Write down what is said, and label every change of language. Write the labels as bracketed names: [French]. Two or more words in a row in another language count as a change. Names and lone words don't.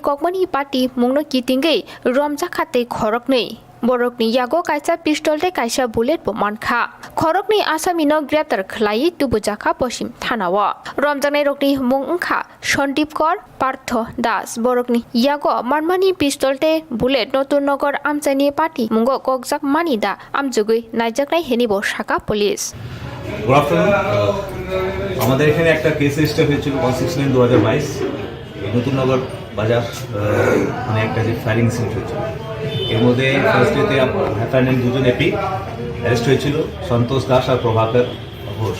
[Kok Borok] Kokmani Pati Mungno Kitingei Romjakhate Khorokni Borokni yago kaisa pistol te kaisa bullet bo mankha khorokni asamino greptar khlai tubujaka posim thanawa romjanai rokni mung ongkha Sondip Kor Partho Das borokni yago manmani pistol te bullet notun nogor amchani party mungo kokjak manida amjugui naijaknai henibo shaka police [English] Good afternoon. [Bangla] আমাদের এখানে একটা [English] case register [Bangla] হয়েছিল 169/2022 নতুন নগর বাজার মানে একটা যে [English] firing incident [Bangla] হয়েছিল, এর মধ্যে [English] first day [Bangla] হ্যাফার দুজন [English] AP arrest [Bangla] হয়েছিল, সন্তোষ দাস আর প্রভাকর ঘোষ।